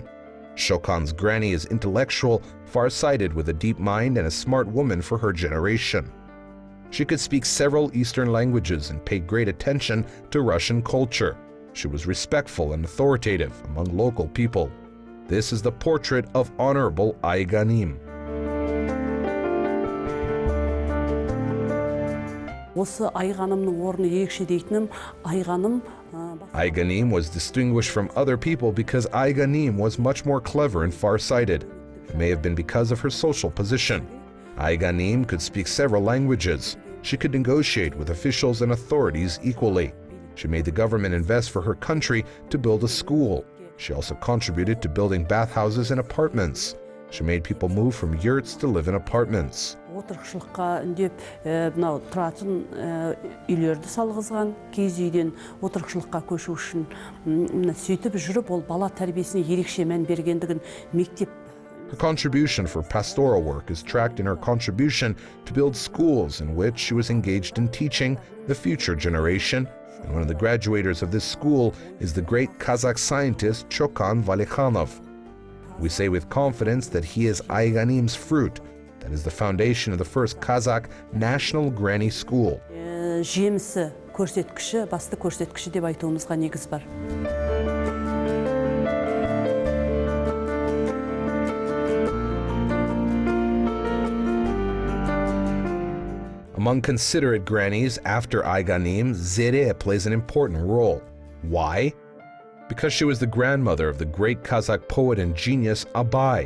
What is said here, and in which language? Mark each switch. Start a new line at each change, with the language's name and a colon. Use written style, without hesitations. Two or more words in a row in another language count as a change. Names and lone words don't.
English: Chokan's granny is intellectual, far-sighted with a deep mind and a smart woman for her generation. She could speak several Eastern languages and paid great attention to Russian culture. She was respectful and authoritative among local people. This is the portrait of Honorable Ayganim.
Kazakh: Осы Айғанымның орны ерекше дейтінім, Айғаным
English: Ayganim was distinguished from other people because Ayganim was much more clever and far-sighted. It may have been because of her social position. Ayganim could speak several languages. She could negotiate with officials and authorities equally. She made the government invest for her country to build a school. She also contributed to building bathhouses and apartments. She made people move from yurts to live in apartments.
Kazakh: отырықшылыққа үндеп, мынау тұратын үйлерді салғызған, киіз үйден отырықшылыққа көшу үшін сөйтіп жүріп, ол бала тәрбиесіне ерекше мән бергендігін мектеп.
English: Her contribution for pastoral work is tracked in her contribution to build schools in which she was engaged in teaching the future generation, and one of the graduators of this school is the great Kazakh scientist Chokan Valikhanov. We say with confidence that he is Ayganim's fruit, that is the foundation of the first Kazakh National Granny School.
Kazakh: Жемісі көрсеткіші, басты көрсеткіші деп айтуымызға негіз бар.
English: Among considerate grannies after Ayganim, Zere plays an important role. Why? Because she was the grandmother of the great Kazakh poet and genius Abay.